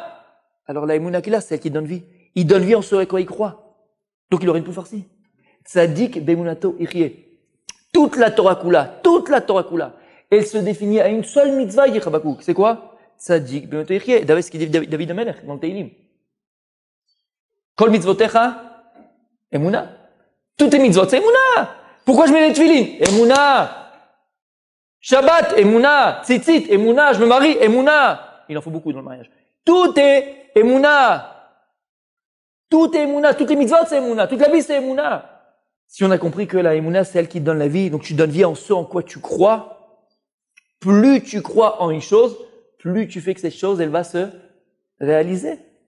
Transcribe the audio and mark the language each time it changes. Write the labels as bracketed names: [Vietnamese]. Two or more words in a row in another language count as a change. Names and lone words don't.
[French] Alors la émouna qu'il a, c'est elle qui donne vie. Il donne vie en ce à quoi il croit. Donc il aurait une poule farcie. [Hebrew] צדיק באמונתו יחיה. [French] Toute la [Hebrew] תורה כולה, [French] elle se définit à une seule mitzvah, il dit Habakouk. C'est quoi? [Hebrew] צדיק באמונתו יחיה. [French] David, ce qu'il dit David Amelech dans le Teilim. [Hebrew] כל מצותיך, אמונה. [French] Toutes les mitzvot, c'est emuna. Pourquoi je mets les tefilin? Emuna. Shabbat, emuna. Tzitzit, emuna. Je me marie, emuna. Il en faut beaucoup dans le mariage. Tout est emuna. Tout est Emouna, toutes les mitzvot c'est Emouna, toute la vie c'est Emouna. Si on a compris que la Emouna c'est elle qui te donne la vie, donc tu donnes vie en ce en quoi tu crois, plus tu crois en une chose, plus tu fais que cette chose elle va se réaliser.